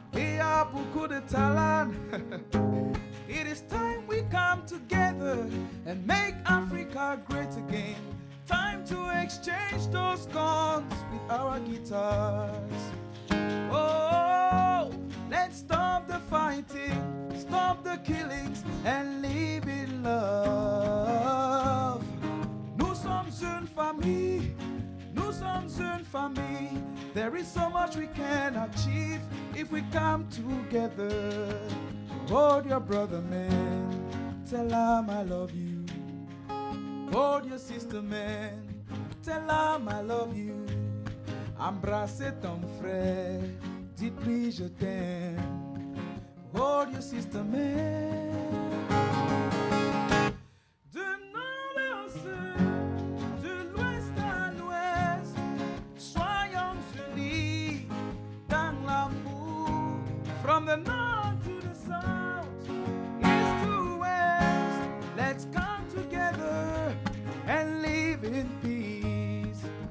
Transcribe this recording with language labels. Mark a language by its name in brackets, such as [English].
[French] Il y a beaucoup de talent. [English] It is time we come together and make Africa great again. Time to exchange those guns with our guitars. Oh, let's stop the fighting, killings and live in love. [French] Nous sommes une famille, nous sommes une famille. [English] There is so much we can achieve if we come together. Hold your brother, man, tell him I love you. Hold your sister, man, tell him I love you. [French] Embrassez ton frère, dites-lui je t'aime. [English] Hold your sister, man. [French] De nord au sud, de l'ouest à l'ouest, soyons unis dans l'amour. [English] From the north to the south, east to west, let's come together and live in peace.